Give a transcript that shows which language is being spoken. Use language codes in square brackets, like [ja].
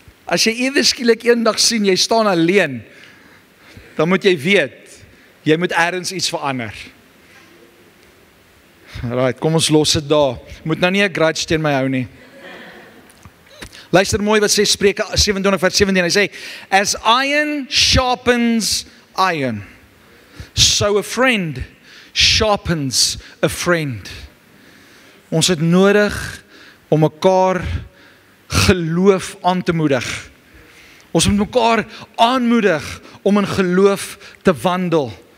[af] As jy ewe skielik eendag sien jy staan alleen, dan moet jy weet, jy moet ergens iets verander. Right, kom ons los dit daar. Moet nou nie 'n grudge teen my hou nie. Luister mooi wat sê Spreuke 27:17. Hy sê, [en] as iron sharpens iron, so a friend sharpens a friend. [af] Ons het nodig om mekaar geloof aan te moedig. Ons moet mekaar aanmoedig om in geloof te wandel.